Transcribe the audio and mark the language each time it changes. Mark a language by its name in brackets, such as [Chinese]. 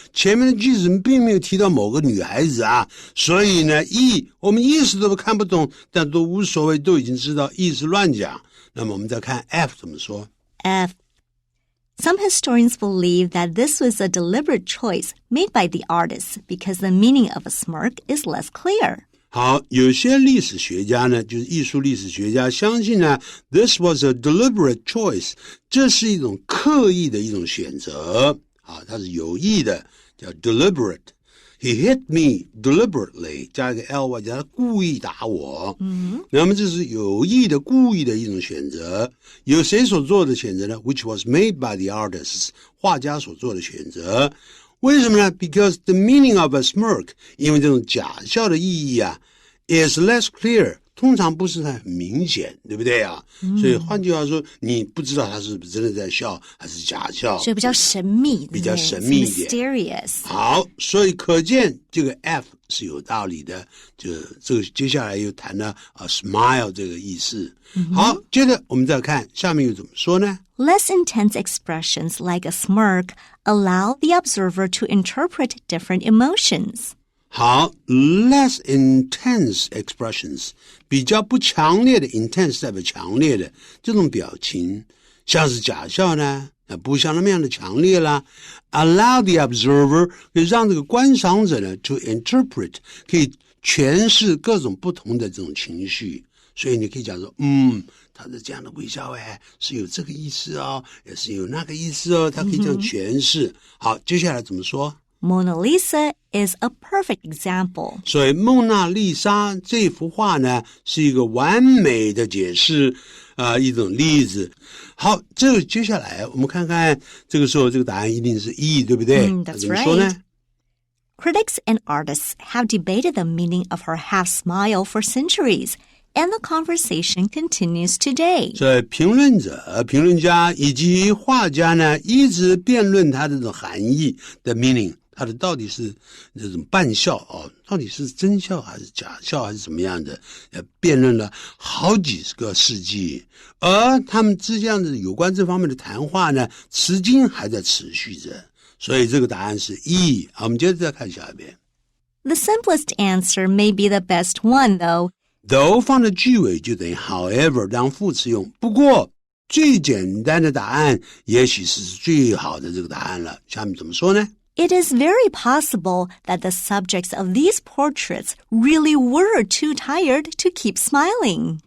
[Chinese] 前面的句子并没有提到某个女孩子啊，所以呢 E 我们意思都看不懂，但都无所谓，都已经知道 E 是乱讲。那么我们再看 F 怎么说。 [English] F.Some historians believe that this was a deliberate choice made by the artists because the meaning of a smirk is less clear. [Chinese] 好，有些历史学家呢，就是艺术历史学家相信呢 [English] this was a deliberate choice [Chinese] 这是一种刻意的一种选择啊，它是有意的，叫 deliberate. [English] He hit me deliberately [Chinese] 加一个 ly 加他故意打我。那么这是有意的故意的一种选择，由谁所做的选择呢？ [English] Which was made by the artists [Chinese] 画家所做的选择。为什么呢？ [English] Because the meaning of a smirk [Chinese] 因为这种假笑的意义啊 [English] is less clear [Chinese] 通常不是很明显，对不对啊？所以换句话说，你不知道他是不是真的在笑还是假笑，所以比较神秘，比较神秘一点 [English] mysterious. [Chinese] 好，所以可见这个 F 是有道理的，就这个接下来又谈了smile 这个意思。好，接着我们再看下面又怎么说呢？ [English] Less intense expressions like a smirk allow the observer to interpret different emotions. [Chinese] 好 [English] less intense expressions [Chinese] 比较不强烈的 intense 代表强烈的这种表情，像是假笑呢不像那么样的强烈啦。 [English] allow the observer [Chinese] 可以让这个观赏者呢 [English] to interpret [Chinese] 可以诠释各种不同的这种情绪，所以你可以讲说他的这样的微笑是有这个意思哦，也是有那个意思哦，他可以这样诠释。好，接下来怎么说？ [English] Mona Lisa is a perfect example. [Chinese] 所以蒙娜丽莎这幅画呢是一个完美的解释一种例子。好，这个接下来我们看看，这个时候这个答案一定是 E 对不对？ [English] That's [Chinese] 怎么说呢？ [English] Critics and artists have debated the meaning of her half smile for centuries, and the conversation continues today. [Chinese] 所以评论者、评论家以及画家呢一直辩论它的这种含义的 meaning，它的到底是这种扮笑到底是真笑还是假笑还是怎么样的，辩论了好几个世纪，而他们之间的有关这方面的谈话呢，至今还在持续着，所以这个答案是 E。好，我们接着再看下一遍。 [English] The simplest answer may be the best one, though. [Chinese] Though 放在句尾就等于 however 当副词用，不过最简单的答案也许是最好的这个答案了。下面怎么说呢？ [English] It is very possible that the subjects of these portraits really were too tired to keep smiling.